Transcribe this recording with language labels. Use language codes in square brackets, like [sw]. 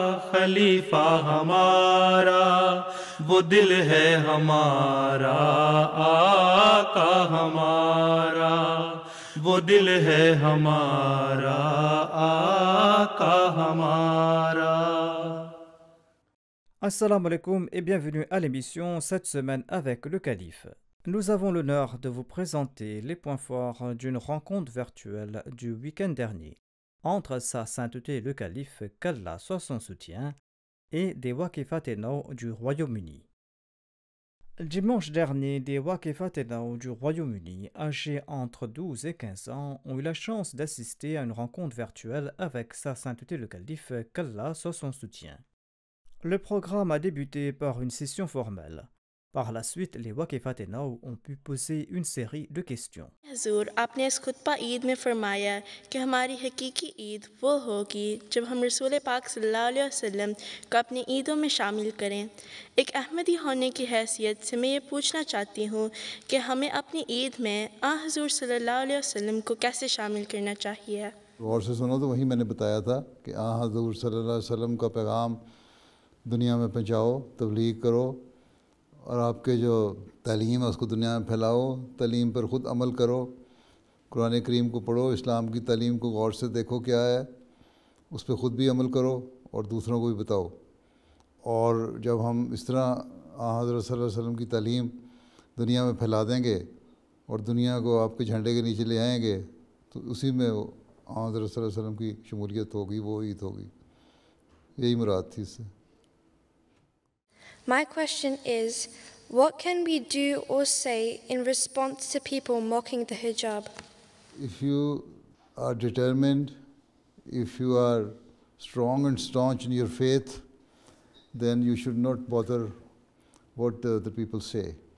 [ur] خلیفہ ہمارا، وہ دل ہے ہمارا آقا ہمارا، وہ دل ہے ہمارا آقا ہمارا۔ [fr] Assalamu alaikum et bienvenue à l'émission cette semaine avec le Calife. Nous avons l'honneur de vous présenter les points forts d'une rencontre virtuelle du week-end dernier entre Sa Sainteté le Calife, qu'Allah soit son soutien, et des Waqifatenao du Royaume-Uni. Dimanche dernier, des Waqifatenao du Royaume-Uni, âgés entre 12 et 15 ans, ont eu la chance d'assister à une rencontre virtuelle avec Sa Sainteté le Calife, qu'Allah soit son soutien. Le programme a débuté par une session formelle. Par la suite, les Waqifatenao ont pu poser une série de questions. [ur] حضور آپ نے اس خطبہ عید میں فرمایا کہ ہماری حقیقی عید وہ ہوگی جب ہم رسول پاک صلی اللہ علیہ وسلم کو اپنی عیدوں میں شامل کریں۔ ایک احمدی ہونے کی حیثیت سے میں یہ پوچھنا چاہتی ہوں کہ ہمیں اپنی عید میں حضور صلی اللہ علیہ وسلم کو کیسے شامل کرنا چاہیے؟ غور سے سنو تو وہی میں نے بتایا تھا کہ حضور صلی اللہ علیہ وسلم کا پیغام دنیا میں پہنچاؤ، تبلیغ کرو، اور آپ کے جو تعلیم ہے اس کو دنیا میں پھیلاؤ، تعلیم پر خود عمل کرو، قرآن کریم کو پڑھو، اسلام کی تعلیم کو غور سے دیکھو کیا ہے، اس پہ خود بھی عمل کرو اور دوسروں کو بھی بتاؤ۔ اور جب ہم اس طرح حضرت صلی اللہ علیہ وسلم کی تعلیم دنیا میں پھیلا دیں گے اور دنیا کو آپ کے جھنڈے کے نیچے لے آئیں گے تو اسی میں حضرت صلی اللہ علیہ وسلم کی شمولیت ہوگی، وہ عید ہوگی۔ یہی مراد تھی اس سے۔ [en] My question is, what can we do or say in response to people mocking the hijab? If you are determined, if you are strong and staunch in your faith, then you should not bother what the people say.